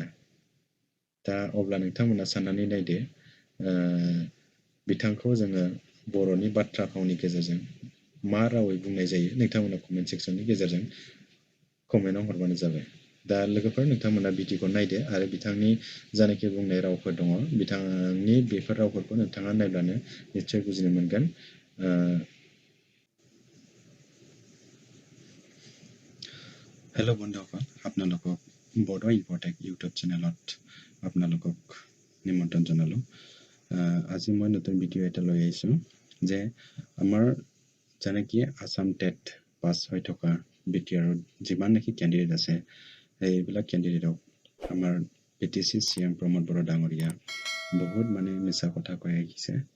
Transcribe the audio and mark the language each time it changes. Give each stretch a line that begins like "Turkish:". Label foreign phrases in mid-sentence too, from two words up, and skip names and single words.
Bodo: दा अब्ला नोंथांमोना साननानै नायदो, बिथांखौ जोङो बर'नि बाथ्रा फावनि गेजेरजों मा रावै बुंनाय जायो, नोंथांमोना कमेन्ट सेक्सननि गेजेरजों कमेन्टआव हरबानो जाबाय। दा लोगोफोर, नोंथांमोना भिडिअखौ नायदो आरो बिथांनि जानाखि बुंनाय रावफोर दङ, बिथांनि बेफोर रावफोरखौ नोंथाङा नायब्लानो निश्चय बुजिनो मोनगोन।
Assamese: হেল্ল' বন্ধুসকল, আপোনালোকক বড়ো ইনফটেক ইউটিউব চেনেলত আপোনালোকক নিমন্ত্ৰণ জনালোঁ। আজি মই নতুন ভিডিঅ' এটা লৈ আহিছোঁ যে আমাৰ যেনেকৈ আছাম টেট পাছ হৈ থকা BTR যিমান নেকি কেণ্ডিডেট আছে, সেইবিলাক কেণ্ডিডেটক আমাৰ PTC CEM প্ৰমোদ বড়ো ডাঙৰীয়া বহুত মানে মিছা কথা কৈ আহিছে।